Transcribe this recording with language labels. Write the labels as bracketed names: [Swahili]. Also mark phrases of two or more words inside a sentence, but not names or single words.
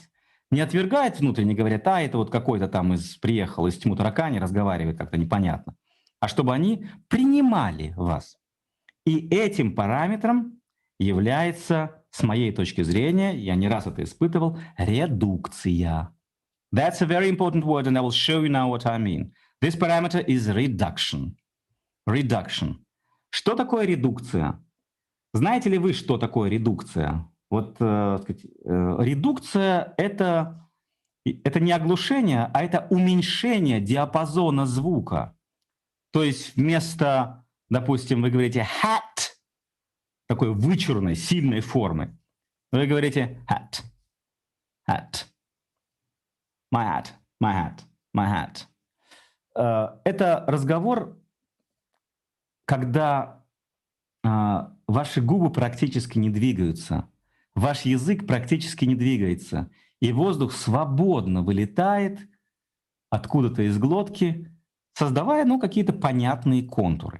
[Russian] Не отвергают внутренне, говорят, это вот какой-то там приехал из тьму таракани, разговаривает как-то непонятно. А чтобы они принимали вас. И этим параметром является, с моей точки зрения, я не раз это испытывал, редукция. [English] That's a very important word, and I will show you now what I mean. This parameter is reduction. Reduction. [Russian] Что такое редукция? Знаете ли вы, что такое редукция? Вот редукция — это не оглушение, а это уменьшение диапазона звука. То есть вместо, допустим, вы говорите hat, такой вычурной, сильной формы, вы говорите [English] hat, hat, my hat, my hat, my hat. [Russian] Это разговор, когда ваши губы практически не двигаются, ваш язык практически не двигается, и воздух свободно вылетает откуда-то из глотки, создавая, какие-то понятные контуры.